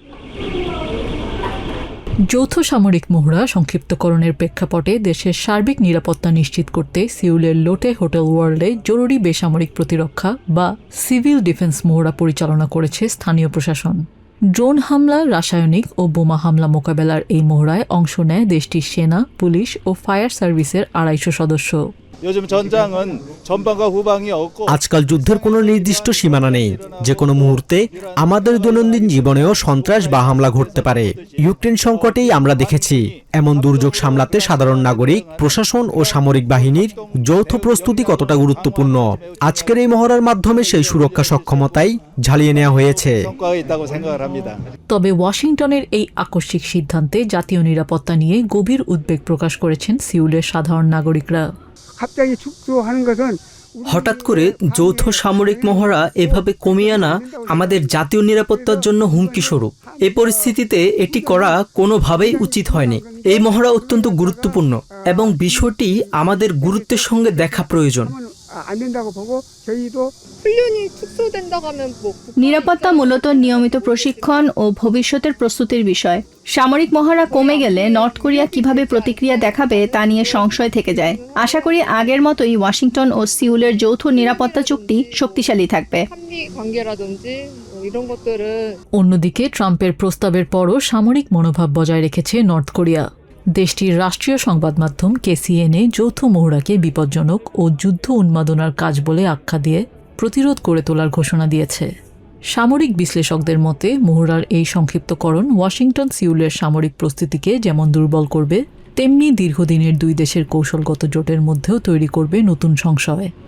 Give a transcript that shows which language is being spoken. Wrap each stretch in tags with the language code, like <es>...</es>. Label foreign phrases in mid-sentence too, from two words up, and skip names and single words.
<bn>যৌথ সামরিক মহড়া সংক্ষিপ্তকরণের প্রেক্ষাপটে দেশের সার্বিক নিরাপত্তা নিশ্চিত করতে সিউলের লোটে হোটেল ওয়ার্ল্ডে জরুরি বেসামরিক প্রতিরক্ষা বা</bn> <en>civil defense</en> <bn>মহড়া পরিচালনা করেছে স্থানীয় প্রশাসন। ড্রোন হামলা, রাসায়নিক ও বোমা হামলা মোকাবেলার এই মহড়ায় অংশ নেয় দেশটির সেনা, পুলিশ ও</bn> <en>fire service's</en> <bn>250 সদস্য।</bn> <ko>요즘 전장은 전방과 후방이 없고</ko> <bn>আজকাল যুদ্ধের কোনো নির্দিষ্ট সীমানা নেই, যে কোনো মুহূর্তে আমাদের দৈনন্দিন জীবনেও সন্ত্রাস বা হামলা ঘটতে পারে। ইউক্রেন সংকটেই আমরা দেখেছি এমন দুর্যোগ সামলাতে সাধারণ নাগরিক, প্রশাসন ও সামরিক বাহিনীর যৌথ প্রস্তুতি কতটা গুরুত্বপূর্ণ। আজকের এই মহড়ার মাধ্যমে সেই সুরক্ষা সক্ষমতাই ঝালিয়ে নেওয়া হয়েছে।</bn> <ko>성과가 있다고 생각을 합니다.</ko> <bn>তবে ওয়াশিংটনের এই আকস্মিক সিদ্ধান্তে জাতীয় নিরাপত্তা নিয়ে গভীর উদ্বেগ প্রকাশ করেছেন সিউলের সাধারণ নাগরিকরা।</bn> <ko>갑자기 축소하는 것은</ko> <bn>হঠাৎ করে যৌথ সামরিক মহড়া এভাবে কমিয়ে আনা আমাদের জাতীয় নিরাপত্তার জন্য হুমকি স্বরূপ। এই পরিস্থিতিতে এটি করা কোনোভাবেই উচিত হয়নি। এই মহড়া অত্যন্ত গুরুত্বপূর্ণ এবং বিষয়টি আমাদের গুরুত্বের সঙ্গে দেখা প্রয়োজন।</bn> <ko>안 된다고 보고 저희도 훈련이 축소된다고 하면 뭐</ko> <bn>নিরাপত্তা মূলত নিয়মিত প্রশিক্ষণ ও ভবিষ্যতের প্রস্তুতির বিষয়। সামরিক মহড়া কমে গেলে নর্থ কোরিয়া কিভাবে প্রতিক্রিয়া দেখাবে তা নিয়ে সংশয় থেকে যায়। আশা করি আগের মতোই ওয়াশিংটন ও সিউলের যৌথ নিরাপত্তা চুক্তি শক্তিশালী থাকবে।</bn> <ko>한미 관계라든지 이런 것들은</ko> <bn>অন্যদিকে ট্রাম্পের প্রস্তাবের পরও সামরিক মনোভাব বজায় রেখেছে নর্থ কোরিয়া। দেশটির রাষ্ট্রীয় সংবাদ মাধ্যম কেসিএনএ যৌথ মহড়াকে বিপজ্জনক ও যুদ্ধ উন্মাদনার কাজ বলে আখ্যা দিয়ে প্রতিরোধ করে তোলার ঘোষণা দিয়েছে। সামরিক বিশ্লেষকদের মতে মহড়ার এই সংক্ষিপ্তকরণ ওয়াশিংটন সিউলের সামরিক প্রস্তুতিকে যেমন দুর্বল করবে, তেমনি দীর্ঘদিনের দুই দেশের কৌশলগত জোটের মধ্যেও তৈরি করবে নতুন সংশয়।</bn>